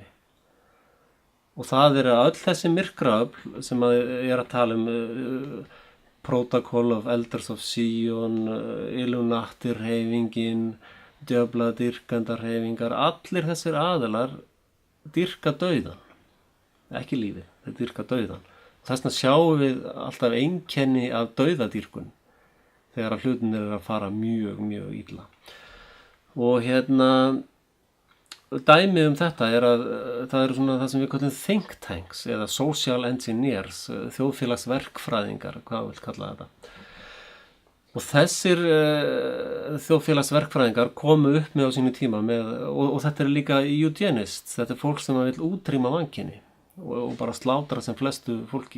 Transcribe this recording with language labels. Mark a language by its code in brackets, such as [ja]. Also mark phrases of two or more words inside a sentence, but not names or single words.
[is] Og það öll þessi myrkraöfl sem ég er að tala Protocol of Elders of Zion, Illuminati-hreyfingin, djöfladyrkandarhreyfingar, allir þessir aðilar dyrka dauðan, ekki lífið, þeir dyrka dauðan. Þess vegna sjáum við alltaf einkenni af dauðadýrkun þegar að hlutinir eru að fara mjög, mjög illa. Og dæmi þetta er að það eru svona það sem við kallum [en] think tanks [is] eða [en] social engineers, [is] þjóðfélagsverkfræðingar, hvað vil kalla þetta. Og þessir þjóðfélagsverkfræðingar komu upp með á sínu tíma og þetta er líka eugenists, þetta er fólk sem vil útrýma mannkynið og bara slátra sem flestu fólki.